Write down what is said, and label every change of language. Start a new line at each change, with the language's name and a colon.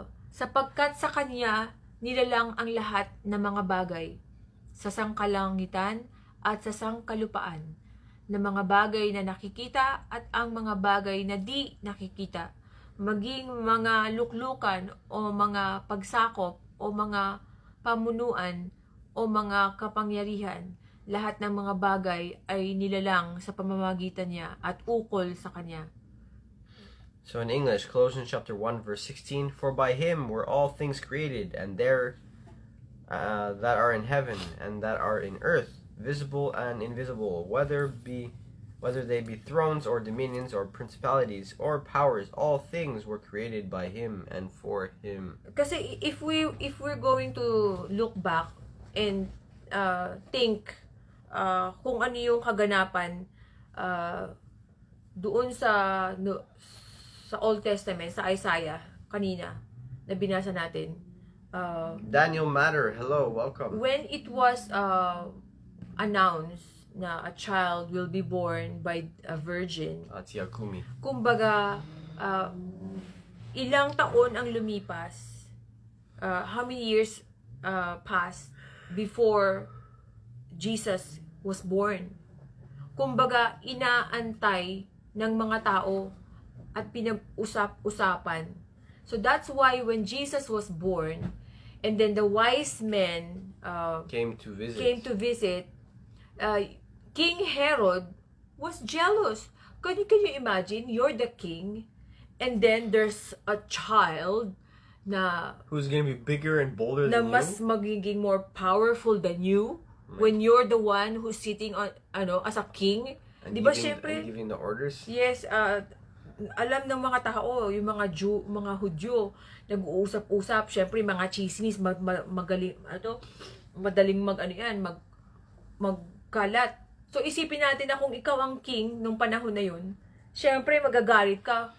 Filipino: Sapagkat sa Kanya nilalang ang lahat ng mga bagay sa sangkalangitan at sa sangkalupaan, na mga bagay na nakikita at ang mga bagay na di nakikita, maging mga luklukan o mga pagsakop o mga pamunuan o mga kapangyarihan, lahat ng mga bagay ay nilalang sa pamamagitan niya at ukol sa Kanya.
English: So in English, Colossians chapter 1 verse 16, for by Him were all things created, and there that are in heaven and that are in earth, visible and invisible, whether they be thrones or dominions or principalities or powers, all things were created by Him and for Him.
Filipino: Kasi
English: if we're going to look back and think
Filipino: kung ano yung kaganapan doon sa Old Testament, sa Isaiah kanina na binasa natin.
English: Daniel Matter, hello, welcome. When it was announced na a child will be born by a virgin. Atiakumi.
Filipino: Kumbaga, ilang taon ang lumipas,
English: how many years passed before Jesus was born.
Filipino: Kumbaga, inaantay ng mga tao at pinag-usap-usapan.
English: So that's why when Jesus was born, and then the wise men came to visit, King Herod was jealous. Can you imagine? You're the king, and then there's a child
Filipino: na
English: who's gonna be bigger and bolder than you?
Filipino: Na mas magiging
English: more powerful than you when you're the one who's sitting on as a king.
Filipino: Di ba syempre?
English: Giving the orders?
Filipino: Yes, alam ng mga tao, yung mga Hudyo, nag-uusap-usap, syempre mga chismis, madaling magkalat. So isipin natin na kung ikaw ang king nung panahon na yun, syempre magagalit ka.